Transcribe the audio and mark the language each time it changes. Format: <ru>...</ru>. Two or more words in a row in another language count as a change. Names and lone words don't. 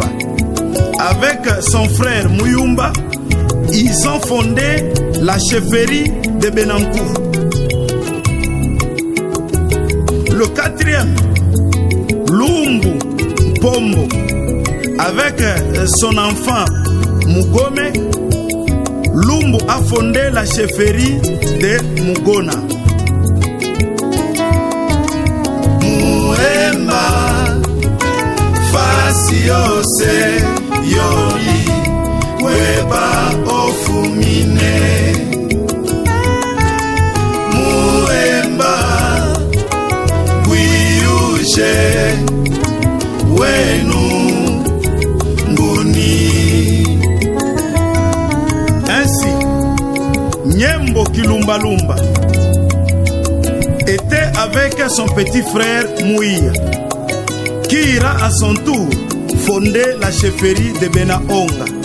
<fr>Avec son frère Muyumba, ils ont fondé la chefferie de Benankou. Le quatrième, Lumbu Pombo, avec son enfant Mugome, Lumbu a fondé la chefferie de Mugona.</fr> <hem>Mwemba Fasiose Yoli Weba Ofumine. Mwemba Wiyuje Wenu Nguni.</hem> <fr>Ainsi, Nyembo Kilumbalumba était avec son petit frère Mouia, qui ira à son tour fonder la chefferie de Bena Onga.</fr>